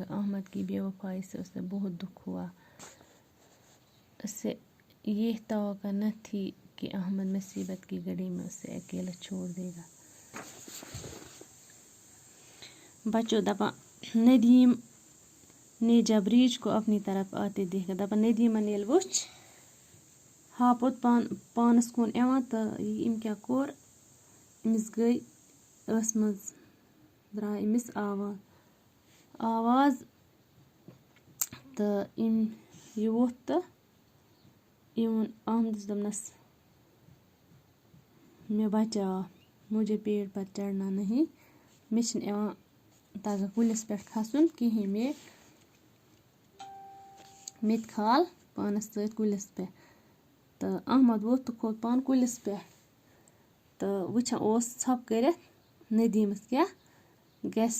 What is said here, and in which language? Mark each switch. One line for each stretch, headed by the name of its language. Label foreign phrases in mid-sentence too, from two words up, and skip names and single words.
Urdu: احمد کی بے وفائی سے اسے بہت دکھ ہوا. اسے یہ توقع نہ تھی کہ احمد مصیبت کی گھڑی میں اسے اکیلا چھوڑ دے گا. بچوں دپان ندیم نے جب ریچھ کو اپنی طرف آتے دیکھا.
Kashmiri: دپان ندیمن ییٚلہِ وُچھ ہاپُت پانس کُن یِوان تہٕ أمۍ کیٛاہ کوٚر، أمِس گٔے ٲسہٕ منٛز درٛاے أمِس آواز تہٕ یہِ ووٚتھ تہٕ یہِ ووٚن احمدس دوٚپنس مےٚ بچاو،
Urdu: مجھے پیڑ پر چڑھنا نہیں،
Kashmiri: مےٚ چھِنہٕ یِوان تگان کُلِس پٮ۪ٹھ کھسُن کِہیٖنۍ. مےٚ تہِ کھال پانس سۭتۍ کُلِس پٮ۪ٹھ. تہٕ احمد ووٚتھ تہٕ کھوٚت پانہٕ کُلِس پٮ۪ٹھ تہٕ وٕچھان اوس ژھۄپہٕ کٔرِتھ ندیٖمس کیٛاہ گژھِ.